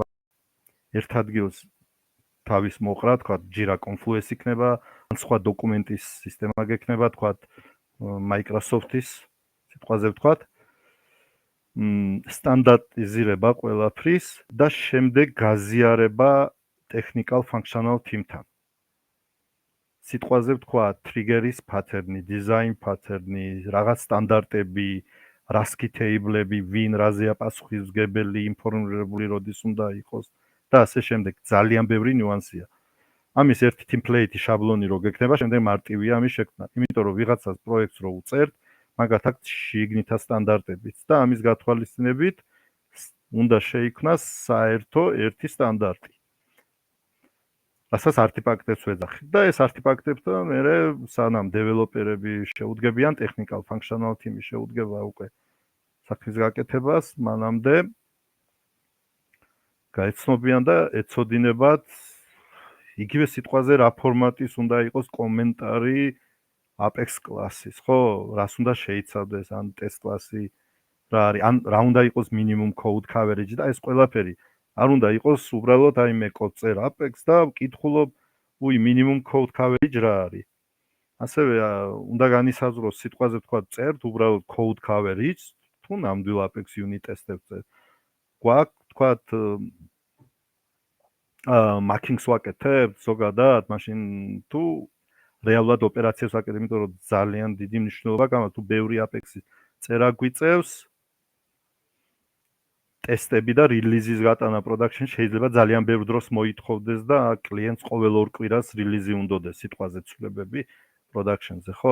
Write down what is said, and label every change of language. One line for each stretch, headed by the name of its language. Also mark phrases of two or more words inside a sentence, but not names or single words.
Georgian: ერთ ადგილს თავის მოყრა, თქვა Jira Confluence იქნება, ან სხვა დოკუმენტის სისტემა გექნება, თქვა Microsoft-ის სიტყვაზე ვთქვათ. სტანდარტიზირება ყველაფრის და შემდეგ გაზიარება
English: technical functional team-თან.
Georgian: სიტყვაზე ვთქვა
English: trigger-ის pattern-ი, design pattern-ი,
Georgian: რაღაც სტანდარტები,
English: RASCII table-ები,
Georgian: ვინ რაზეა პასუხისმგებელი, ინფორმირებული როდის უნდა იყოს და ასე შემდეგ. ძალიან ბევრი ნიუანსია. ამის ერთი template-ი შაბლონი რო გექნება, შემდეგ მარტივია ამის შექმნა. იმიტომ რომ ვიღაცას პროექტს რო უწერთ, მაგათ აქვს შიგნითა სტანდარტებიც და ამის გათვალისწინებით უნდა შეიქმნას საერთო ერთი სტანდარტი. რასაც არტიფაქტებს ვეძახით და ეს არტიფაქტებთან მერე სანამ დეველოპერები შეუდგებიან
English: technical functional team-ი
Georgian: შეუდგება უკვე საქმის გაკეთებას, მანამდე გაეცნობიან და ეცოდინებათ იგივე სიტყვაზე რა ფორმატის უნდა იყოს კომენტარი Apex კლასის, ხო? რას უნდა შეიცავდეს ან test კლასი რა არის, ან რა უნდა იყოს
English: minimum code coverage
Georgian: და ეს ყველაფერი არ უნდა იყოს უბრალოდ აი მე კოდ წერ Apex და ვკითხულობ, უი
English: minimum code coverage
Georgian: რა არის. ასევე უნდა განისაზღვროს სიტყვაზე თქვა წერთ უბრალოდ
English: code coverage
Georgian: თუ ნამდვილ
English: Apex unit test-ებს
Georgian: წერთ. გვაქვს თქვა markings ვაკეთებთ ზოგადად, მაშინ თუ რეალურად ოპერაციებს ვაკეთებ, იმიტომ რომ ძალიან დიდი მნიშვნელობა გაქვს, თუ ბევრი Apex-ის წერა გვიწევს, ტესტები და რილიზის გატანა production შეიძლება ძალიან ბევრ დროს მოითხოვდეს და კლიენტს ყოველ 2 კვირას რილიზი უნდოდეს სიტყვაზე ცვლილებები production-ზე, ხო?